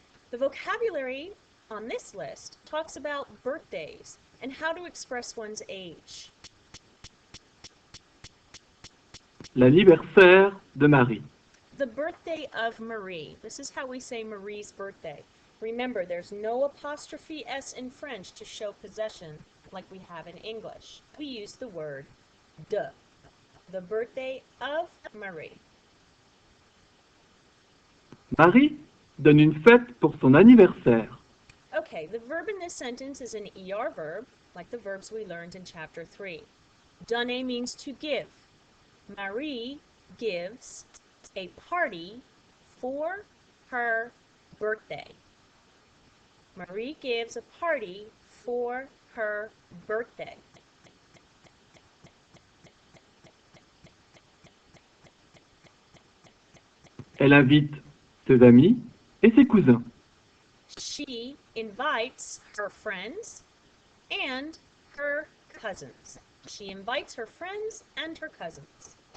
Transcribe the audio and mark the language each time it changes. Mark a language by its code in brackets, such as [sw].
[en] The vocabulary on this list talks about birthdays and how to express one's age. [fr] L'anniversaire de Marie. [en] The birthday of Marie. This is how we say Marie's birthday. Remember, there's no apostrophe S in French to show possession like we have in English. We use the word de. The birthday of Marie. [fr] Marie donne une fête pour son anniversaire. [en] Okay, the verb in this sentence is an ER verb, like the verbs we learned in Chapter 3. Donner means to give. Marie gives a party for her birthday. Marie gives a party for her birthday. [fr] Elle invite ses amis et ses cousins. [en] She invites her friends and her cousins. She invites her friends and her cousins.